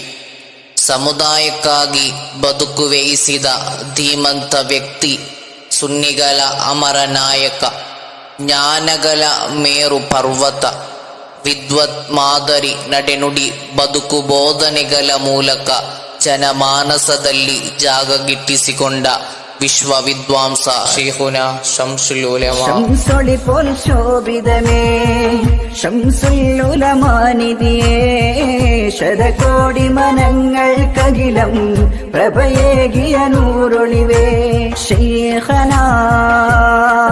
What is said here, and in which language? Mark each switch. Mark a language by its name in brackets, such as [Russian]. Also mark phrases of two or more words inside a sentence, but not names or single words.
[Kannada] ಸಮುದಾಯಕ್ಕಾಗಿ ಬದುಕುವೆಯಿಸಿದ ಧೀಮಂತ ವ್ಯಕ್ತಿ, ಸುನ್ನಿಗಳ ಅಮರ ನಾಯಕ, ಜ್ಞಾನಗಳ ಮೇರು ಪರ್ವತ, ವಿದ್ವತ್ ಮಾದರಿ ನಡೆನುಡಿ ಬದುಕು ಬೋಧನೆಗಳ ಮೂಲಕ ಜನಮಾನಸದಲ್ಲಿ ಜಾಗ ಗಿಟ್ಟಿಸಿಕೊಂಡ [Malayalam] വിശ്വ വിദ്വാംസ [Kannada] ശൈഖുന ശംസുൽ ഉലമ. [Malayalam] ശംസൊളി പോൽ ശോഭിതമേ ശംസുൽ ഉലമാനിധിയേ, ശതകോടി മനങ്ങൾക്കകിലം പ്രഭയേകിയ നൂറൊളിവേ ശൈഖനാ